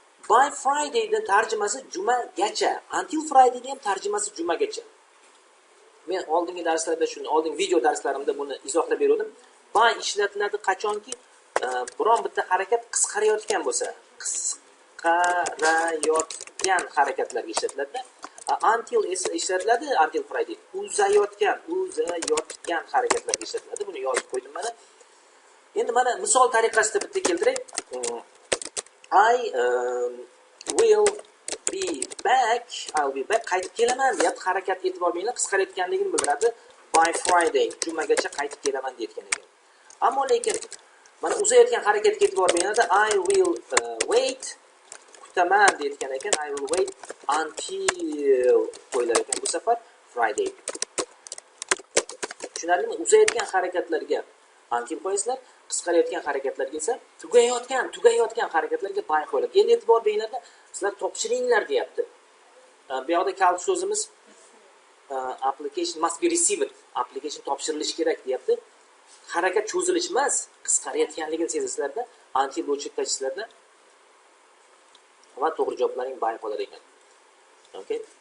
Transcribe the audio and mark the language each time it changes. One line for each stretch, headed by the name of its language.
Uzbek: By Friday dan tarjimasi jumagacha. Until Friday ham tarjimasi jumagacha. Men oldingi darslarda shuni, oldingi video darslarimda buni izohlab berdim. By ishlatiladi qachonki biron bitta harakat qisqarayotgan bo'lsa, qisqarayotgan harakatlarga ishlatiladi. Until ishlatiladi, until Friday. Uzayotgan harakatlarga ishlatiladi. Buni yozib qo'ydim mana. Endi mana misol tariqasida bitta keltiray.
English: I will be back, I'll be back,
Uzbek: qaytib kelaman deyapti. Harakat e'tibor beringlar, qisqarayotganligini bildiradi. By Friday, jumaga qaytib kelaman deyotgan ekan. Ammo lekin mana uzayotgan harakatga e'tibor beringlar,
English: I will wait,
Uzbek: kutaman deyotgan ekan.
English: I will wait until
Uzbek: qo'yilar ekan bu safar
English: Friday.
Uzbek: Tushunarlimi? Uzayotgan harakatlarga until qo'yasizlar, qisqarayotgan harakatlarga esa tugayotgan harakatlarga by qo'yiladi. Endi e'tibor beringlar, sizlar topshiringlar deyapti. Bu yoqda kalit so'zimiz
English: application must be received.
Uzbek: Application topshirilishi kerak deyapti. Harakat cho'zilish emas, qisqarayotganligini sezasizlarda, until o'chirib tashlaysizlarda va to'g'ri javoblaring by qolar ekan. Okay?